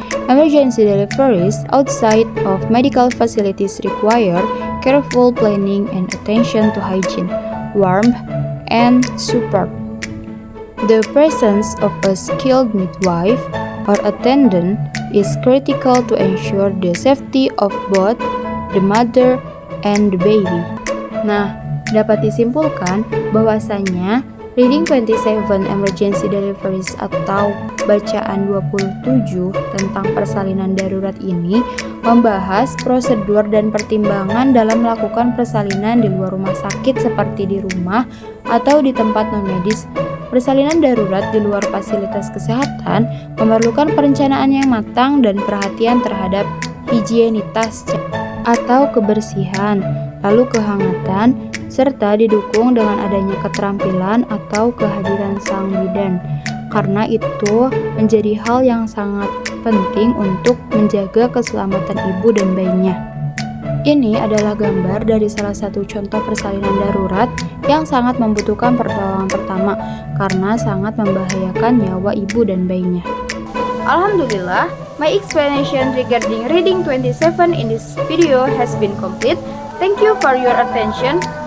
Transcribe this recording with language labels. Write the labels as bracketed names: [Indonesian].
[English] Emergency deliveries outside of medical facilities require careful planning and attention to hygiene, warmth, and support. The presence of a skilled midwife or attendant is critical to ensure the safety of both the mother and the baby. [Indonesian] Nah, dapat disimpulkan bahwasanya Reading 27 Emergency Deliveries atau bacaan 27 tentang persalinan darurat ini membahas prosedur dan pertimbangan dalam melakukan persalinan di luar rumah sakit seperti di rumah atau di tempat non-medis. Persalinan darurat di luar fasilitas kesehatan memerlukan perencanaan yang matang dan perhatian terhadap higienitas atau kebersihan, lalu kehangatan, serta didukung dengan adanya keterampilan atau kehadiran sang bidan. Karena itu menjadi hal yang sangat penting untuk menjaga keselamatan ibu dan bayinya. Ini adalah gambar dari salah satu contoh persalinan darurat yang sangat membutuhkan pertolongan pertama karena sangat membahayakan nyawa ibu dan bayinya. [English] Alhamdulillah, my explanation regarding Reading 27 in this video has been complete. Thank you for your attention.